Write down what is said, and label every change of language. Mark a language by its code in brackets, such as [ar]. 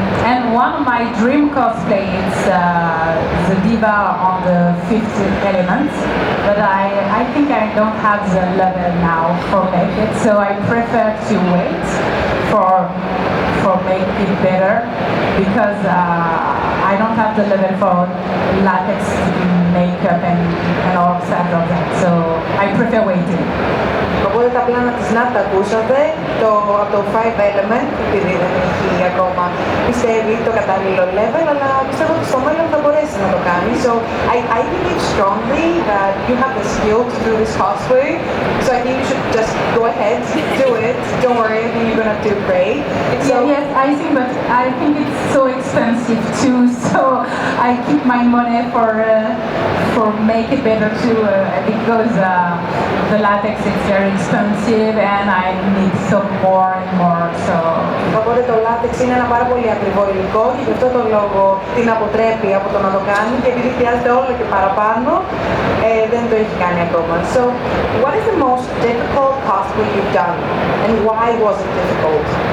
[en] And one of my dream cosplay is the diva on the fifth element, but I think I don't have the level now for make it, so I prefer to wait for make it better, because I don't have the level for latex makeup and all sides of that, so I prefer waiting. [el] Οπότε τα πλάνα της Nad τα ακούσατε, από το 5 element, επειδή δεν έχει ακόμα πιστεύει το κατάλληλο level, αλλά πιστεύω ότι στο μέλλον θα μπορέσει να το κάνει. [en] So I believe strongly that you have the skill to do this cosplay, so I think you should just go ahead, do it, don't worry, I think you're gonna do great. So, yes, I think it's so expensive too, so I keep my money for make it better too, because the latex is very expensive and I need some more and more, so... [el] Οπότε το latex είναι ένα πάρα πολύ ακριβό υλικό και γι' αυτό τον λόγο την αποτρέπει από το να το κάνει, και επειδή χρειάζεται όλο και παραπάνω, δεν το έχει κάνει ακόμα. [en] So, what is the most difficult cosplay you've done and why was it difficult?